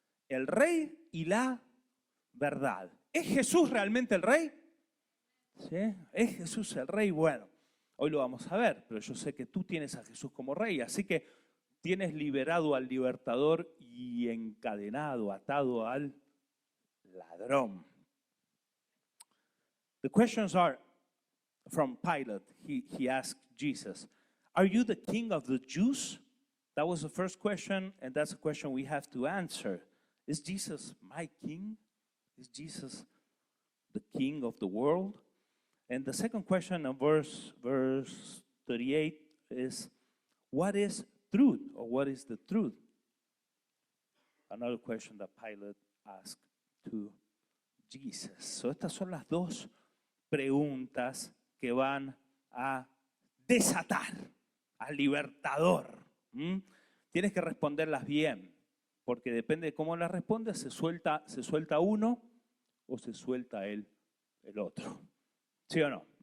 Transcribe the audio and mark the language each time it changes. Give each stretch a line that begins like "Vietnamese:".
Spanish: El rey y la verdad. ¿Es Jesús realmente el rey? ¿Sí? ¿Es Jesús el rey? Bueno, hoy lo vamos a ver, pero yo sé que tú tienes a Jesús como rey, así que tienes liberado al libertador y encadenado, atado al ladrón.
English: The questions are from Pilate. He asked Jesus, are you the king of the Jews? That was the first question, and that's a question we have to answer. Is Jesus my king? Is Jesus the king of the world? And the second question in verse 38 is, what is truth, or what is the truth? Another question that Pilate asked to Jesus.
Spanish: So estas son las dos preguntas que van a desatar al libertador. Tienes que responderlas bien, porque depende de cómo las respondes, se suelta uno o se suelta el otro. ¿Sí o no?